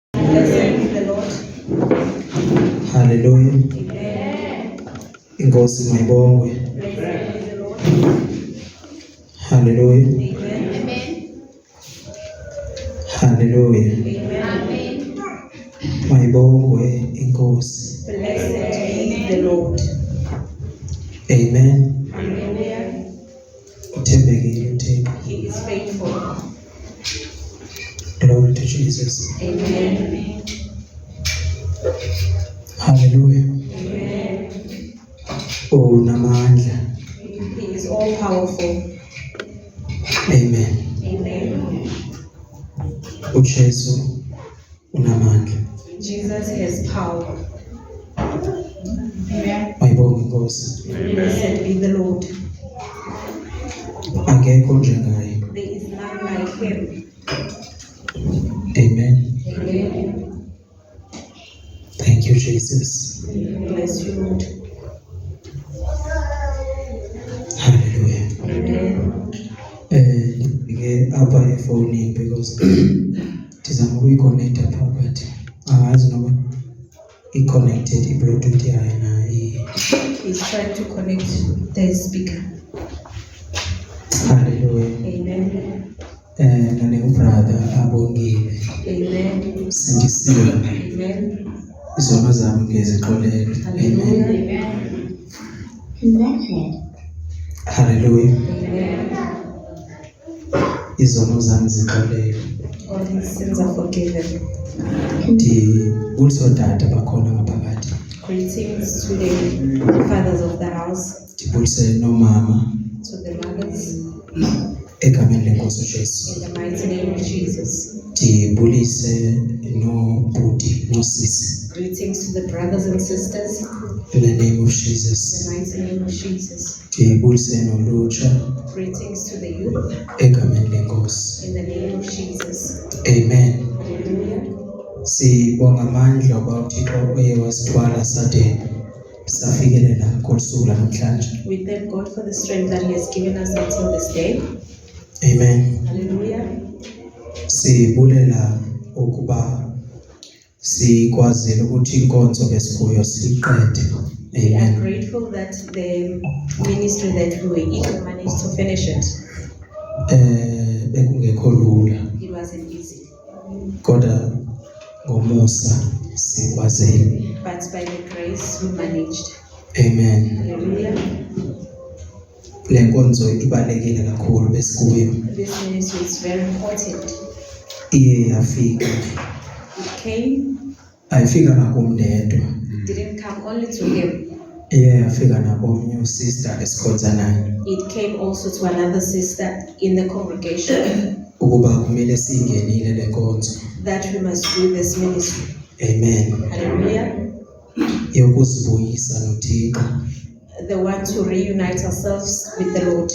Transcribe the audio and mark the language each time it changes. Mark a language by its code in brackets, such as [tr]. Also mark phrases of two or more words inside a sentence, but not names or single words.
[en] Blessed be the Lord. Hallelujah. Amen. [xh] Inkosi mayibongwe. [en] Blessed be the Lord. Hallelujah. Amen. Hallelujah. Amen. [xh] Mayibongwe inkosi. [en] Blessed be the Lord. Amen. Hallelujah. [xh] Uthembekile uThixo. [en] He is faithful. Glory to Jesus. Amen. Hallelujah. Amen. [xh] Unamandla. [en] He is all powerful. Amen. Amen. [xh] uJesu unamandla. [en] Jesus has power. [xh] Mayibonge inkosi. [en] Blessed be the Lord. [xh] Akekho njengaye. [en] There is none like him. Amen. Amen. Thank you Jesus. Bless you, Lord. Hallelujah. Amen. [xh] Ngike apha efonini because ndizama ukuyiconnecta phaa but angazi noba i-connected i-bluetooth yayo na [en] He's trying to connect the speaker. Hallelujah. Amen. [xh] Nane ubrother abongile [en] Amen. [xh] sindisiwe [en] Amen. [zu] izono zami ngizixolele. [en] Hallelujah. Amen. Connected. Hallelujah. Amen. [zu] Izono zami zixolele. [en] All his sins are forgiven. [xh] Ndibulisa ootata bakhona ngaphakathi. [en] Greetings to the fathers of the house, [xh] Ndibulise nomama [en] to the mothers, [xh] egameni lenkosi uJesu. [en] in the mighty name of Jesus. [xh] Ndibulise nobhuti nosisi [en] Greetings to the brothers and sisters, in the name of in the Jesus. mighty name of Jesus. [xh] Ndibulise nolutsha [en] Greetings to the youth, [xh] egameni lenkosi. [en] in the name of Jesus. Amen. Hallelujah. [xh] Sibonga amandla oba uThixo oye wasithwala sade safikelela kolusuku namhlanje. [en] We thank God for the strength that He has given us until this day. Amen. Hallelujah. [xh] Sibulela ukuba sikwazile ukuthi inkonzo besikuyo siqede. [en] We are Amen. grateful that the ministry that we were in, we managed to finish it. [xh] Bekungekho lula [en] It wasn't easy, [xh] kodwa ngomusa sikwazile. [en] but by the grace we managed. Amen. Hallelujah. [xh] Le nkonzo ibalekile kakhulu besikuyo. [en] This ministry is very important. [xh] Iye yafika. [en] It came, [xh] Ayifika ngakumndedwa. [en] didn't come only to him. [xh] Iye yafika nakomnye usister esikhonza naye. [en] It came also to another sister in the congregation [xh] Ukuba kumele singenile le nkonzo. [en] that we must do this ministry. Amen. Hallelujah. [xh] Yokuzibuyisa noThixo. [en] The one to reunite ourselves with the Lord.